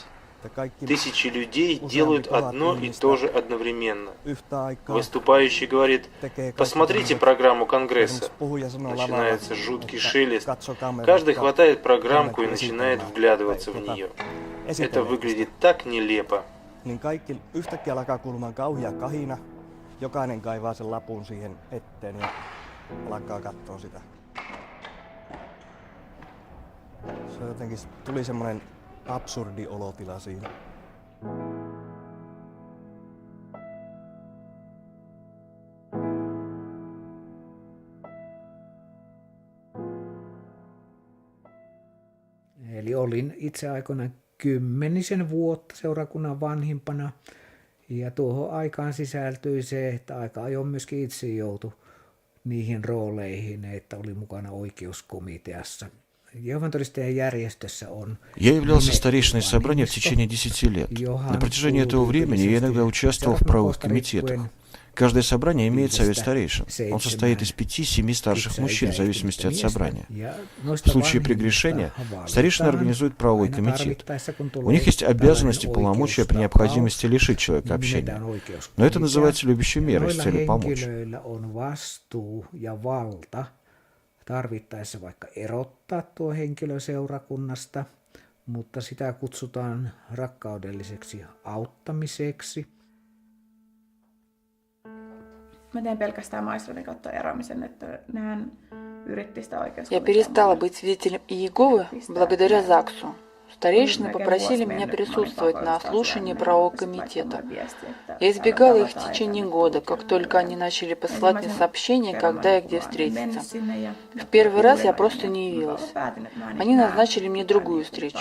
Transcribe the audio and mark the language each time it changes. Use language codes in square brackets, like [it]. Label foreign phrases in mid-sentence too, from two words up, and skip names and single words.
[ru] Тысячи людей делают одно и то же одновременно. Выступающий говорит: «Посмотрите программу Конгресса». Начинается жуткий шелест. Каждый хватает программку и начинает вглядываться в нее. Это выглядит так нелепо. [fi] Jokainen kaivaa sen lapun siihen eteen ja alkaa katsoa sitä. Se jotenkin tuli semmoinen absurdi olotila siinä. Eli olin itse aikoinaan 10 vuotta seurakunnan vanhimpana. Ja tuohon aikaan sisältyi se, että aika ajoin myöskin itse joutui niihin rooleihin, että oli mukana oikeuskomiteassa [ru] Я являлся старейшиной собрания в течение 10 лет. На протяжении этого времени я иногда участвовал в правовых комитетах. Каждое собрание имеет совет старейшин. Он состоит из 5-7 старших мужчин в зависимости от собрания. В случае прегрешения старейшины организуют правовой комитет. У них есть обязанности и полномочия при необходимости лишить человека общения. Но это называется любящей мерой с целью помочь. [fi] Tarvittaessa vaikka erottaa tuo henkilö seurakunnasta, mutta sitä kutsutaan rakkaudelliseksi auttamiseksi. Mä teen pelkästään maistratin kautta eroamisen, että nehän yritti sitä [ru] Я перестала быть свидетелем Иеговы благодаря ЗАГСу. Старейшины попросили меня присутствовать на слушании правового комитета. Я избегала их в течение года, как только они начали посылать мне сообщения, когда и где встретиться. В первый раз я просто не явилась. Они назначили мне другую встречу.